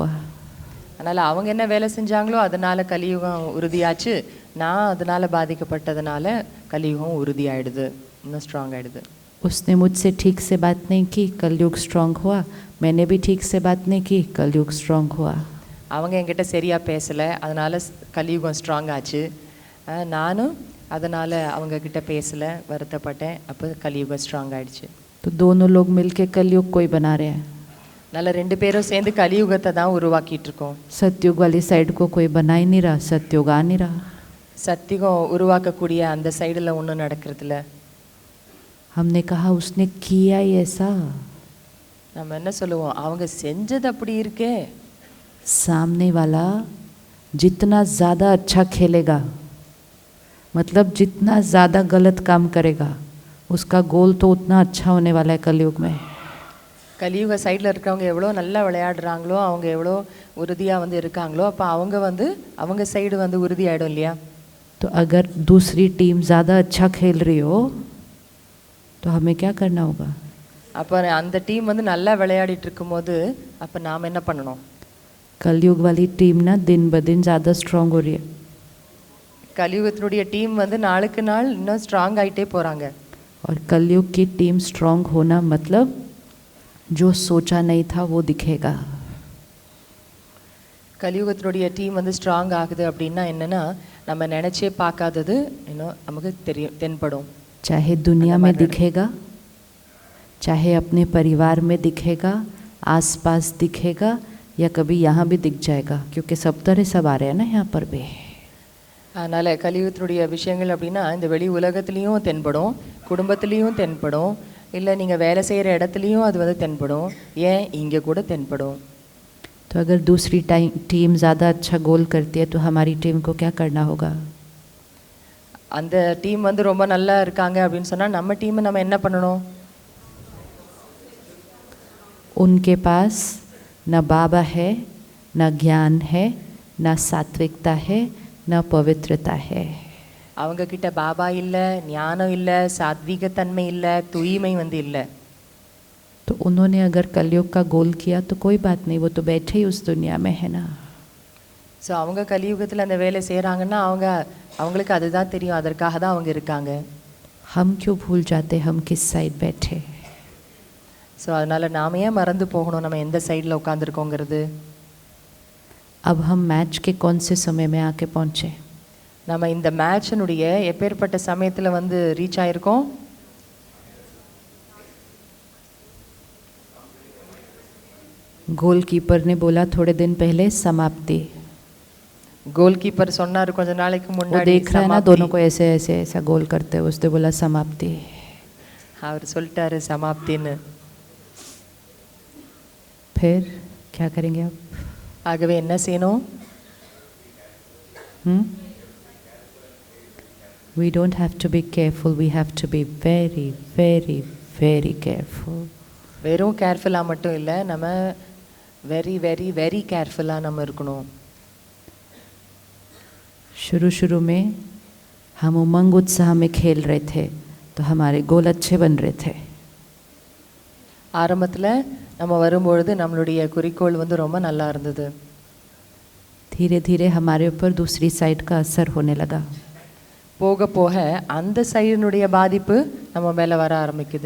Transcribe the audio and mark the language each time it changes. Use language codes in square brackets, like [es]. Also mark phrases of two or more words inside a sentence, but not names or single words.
[ta] அதனால் அவங்க என்ன வேலை செஞ்சாங்களோ அதனால் கலியுகம் உறுதியாச்சு, நான் அதனால் பாதிக்கப்பட்டதுனால கலியுகம் உறுதியாயிடுது, இன்னும் ஸ்ட்ராங் ஆகிடுது. [hi] उसने मुझसे ठीक से बात नहीं की कलयुग स्ट्रांग हुआ, मैंने भी ठीक से बात नहीं की कलयुग स्ट्रांग हुआ. [ta] அவங்க என்கிட்ட சரியாக பேசலை, அதனால் கலியுகம் ஸ்ட்ராங் ஆச்சு. நானும் அதனால் அவங்கக்கிட்ட பேசலை, வருத்தப்பட்டேன், அப்போ கலியுகம் ஸ்ட்ராங் ஆகிடுச்சு. [hi] तो दोनों लोग मिलके कलयुग को ही बना रहे हैं. [ta] நல்ல ரெண்டு பேரும் சேர்ந்து கலியுகத்தை தான் உருவாக்கிட்டு இருக்கோம். [hi] सतयुग वाली साइड को कोई बना ही नहीं रहा, सतयुग आ नहीं रहा. [ta] சத்தியுகம் உருவாக்கக்கூடிய அந்த சைடில் ஒன்றும் நடக்கிறதில்ல. [hi] हमने कहा उसने किया ही ऐसा. [ta] நம்ம என்ன சொல்லுவோம், அவங்க செஞ்சது அப்படி இருக்கே. [hi] सामने वाला जितना ज़्यादा अच्छा खेलेगा, मतलब जितना ज़्यादा गलत काम करेगा, उसका गोल तो उतना अच्छा होने वाला है कलयुग में. [ta] கலியுக சைடில் இருக்கிறவங்க எவ்வளோ நல்லா விளையாடுறாங்களோ, அவங்க எவ்வளோ உறுதியாக வந்து இருக்காங்களோ, அப்போ அவங்க சைடு வந்து உறுதியாயிடும் இல்லையா? [hi] तो अगर दूसरी टीम ज़्यादा अच्छा खेल रही हो तो हमें क्या करना होगा? [ta] அப்போ அந்த டீம் வந்து நல்லா விளையாடிட்டு இருக்கும்போது அப்போ நாம் என்ன பண்ணணும்? [hi] कलयुग वाली टीम ना दिन ब दिन ज़्यादा स्ट्रांग हो रही है. [ta] கலியுகத்தினுடைய டீம் வந்து நாளுக்கு நாள் இன்னும் ஸ்ட்ராங் ஆயிட்டே போறாங்க. [hi] और कलयुग की टीम स्ट्रांग होना मतलब जो सोचा नहीं था वो दिखेगा. [ta] கலியுகத்தினுடைய டீம் வந்து ஸ்ட்ராங் ஆகுது அப்படின்னா என்னன்னா நம்ம நினைச்சே பார்க்காதது இன்னும் நமக்கு தெரியும் தென்படும். [hi] चाहे दुनिया में दिखेगा, चाहे अपने परिवार में दिखेगा, आसपास दिखेगा, या कभी यहाँ भी दिख जाएगा, क्योंकि सब तरह सब आ रहे हैं ना यहाँ पर भी. [ta] அதனால் கலியுகத்தினுடைய விஷயங்கள் அப்படின்னா இந்த வெளி உலகத்துலேயும் தென்படும், குடும்பத்துலேயும் தென்படும், இல்லை நீங்கள் வேலை செய்கிற இடத்துலையும் அது வந்து தென்படும், ஏன் இங்கே கூட தென்படும். [hi] तो अगर दूसरी टीम ज़्यादा अच्छा गोल करती है तो हमारी टीम को क्या करना होगा? [ta] அந்த டீம் வந்து ரொம்ப நல்லா இருக்காங்க அப்படின்னு சொன்னால் நம்ம டீம் நம்ம என்ன பண்ணணும்? [hi] उनके पास न बाबा है, न ज्ञान है, न सात्विकता है, न पवित्रता है. [ta] அவங்க கிட்ட பாபா இல்லை, ஞானம் இல்லை, சாத்வீகத்தன்மை இல்லை, தூய்மை வந்து இல்லை. [hi] तो उन्होंने अगर कलयुग का गोल किया तो कोई बात नहीं, वो तो बैठे ही उस दुनिया में है ना. [ta] ஸோ அவங்க கலியுகத்தில் அந்த வேலை செய்கிறாங்கன்னா அவங்களுக்கு அதுதான் தெரியும், அதற்காக தான் அவங்க இருக்காங்க. [hi] हम क्यों भूल जाते हम किस साइड बैठे? [ta] ஸோ அதனால் நாம் ஏன் மறந்து போகணும் நம்ம எந்த சைடில் உட்காந்துருக்கோங்கிறது. [hi] अब हम मैच के कौन से समय में आके पहुँचे? [ta] நம்ம இந்த மேட்சினுடைய எப்பேற்பட்ட சமயத்தில் வந்து ரீச் ஆகிருக்கோம்? [hi] गोलकीपर ने बोला थोड़े दिन पहले समाप्ति. [ta] गोलकीपर சொன்னார் கொஞ்ச நாளைக்கு [hi] वो [ta] முன்னாடி [hi] देख रहा है ना दोनों को ऐसे ऐसे ऐसा गोल करते हुए, उसने बोला समाप्ति. [ta] அவர் சொல்லிட்டாரு சமாப்தின்னு. [hi] फिर क्या करेंगे अब? [ta] ஆகவே என்ன செய்யணும்? [en] We don't have to be careful, we have to be very very very careful. [ta] வெறும் கேர்ஃபுல்லாக மட்டும் இல்லை, நம்ம [en] very very very [ta] கேர்ஃபுல்லாக நம்ம இருக்கணும். [hi] शुरू शुरू में हम उमंग उत्साह में खेल रहे थे तो हमारे गोल अच्छे बन रहे थे. [ta] ஆரம்பத்தில் நம்ம வரும்பொழுது நம்மளுடைய குறிக்கோள் வந்து ரொம்ப நல்லா இருந்தது. [hi] धीरे धीरे हमारे ऊपर दूसरी साइड का असर होने लगा. [ta] போக போக அந்த சைடினுடைய பாதிப்பு நம்ம மேலே வர ஆரம்பிக்குது.